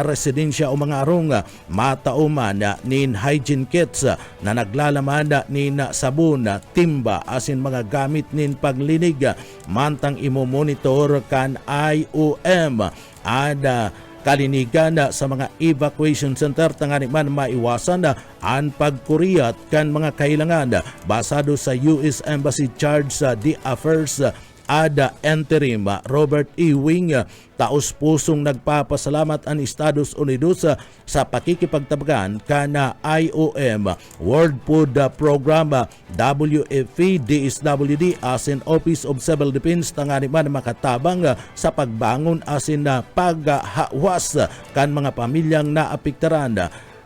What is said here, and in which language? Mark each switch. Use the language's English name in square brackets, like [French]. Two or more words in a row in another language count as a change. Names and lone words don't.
[Bikol] residensya o mga arong matauman nin [English] hygiene kits [Bikol] na naglalaman nin sabon, timba asin mga gamit nin paglinig mantang imomonitor kan IOM ada kalinigan sa mga [English] evacuation center [Bikol] tangani man maiwasan ang pagkuriyat kan mga kailangan basado sa US Embassy Charge sa the Affairs ada interim Robert E. Wing. Taos pusong nagpapasalamat ang Estados Unidos sa pakikipagtabagan kana IOM, World Food Program, WFP, DSWD asin Office of Civil Defense tangani man makatabang sa pagbangon asin na paghawas kan mga pamilyang naapektaran.